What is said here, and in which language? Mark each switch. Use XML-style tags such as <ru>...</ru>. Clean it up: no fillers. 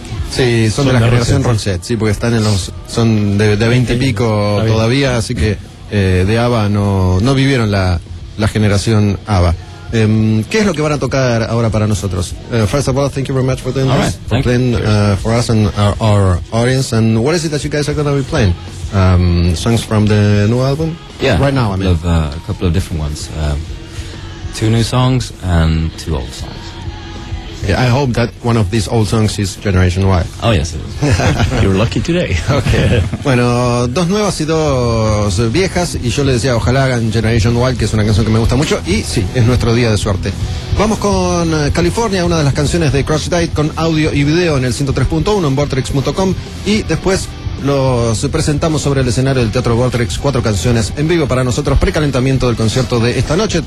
<es>Sí, son de la generación Roxette, sí, porque están en los, son de 20 y pico todavía, así que de ABBA no vivieron la generación ABBA. ¿Qué es lo que van a tocar ahora para nosotros?</es> <en>First of all, thank you very much for doing this. Right, for playing for us and our audience. And what is it that you guys are going to be playing? Songs from the new album? Yeah. Right now, I mean. Of, a couple of different ones. Two new songs and two old songs. Yeah, I hope that one of these old songs is Generation Y. Oh, yes, it is. You're lucky today. Okay.</en> <es>Bueno, dos nuevas y dos viejas, y yo le decía, ojalá hagan Generation Y, que es una canción que me gusta mucho, y sí, es nuestro día de suerte. Vamos con California, una de las canciones de Crash Diet, con audio y video en el 103.1, en Vortrix.com, y después los presentamos sobre el escenario del Teatro Vortrix, cuatro canciones en vivo para nosotros, precalentamiento del concierto de esta noche.</es>